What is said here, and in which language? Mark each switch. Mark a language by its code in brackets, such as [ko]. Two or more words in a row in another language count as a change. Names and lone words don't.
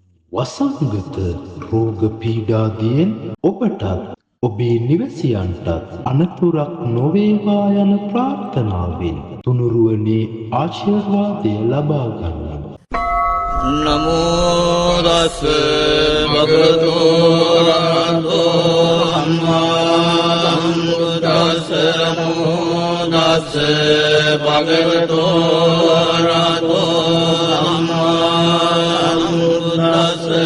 [si] වසංගත රෝග පීඩාදියෙන් ඔබටත් ඔබේ නිවැසියන්ටත් අනතුරක් නොවේවා යන ප්‍රාර්ථනාවෙන් තුනුරුවනේ ආශිර්වාදය ලබා ගන්න. [pi] නමෝ තස් භගවතු අරහතෝ සම්මා සම්බුද්දස්ස. නමෝ තස් භගවතු අරහතෝ සම්මා සම්බුද්දස්ස.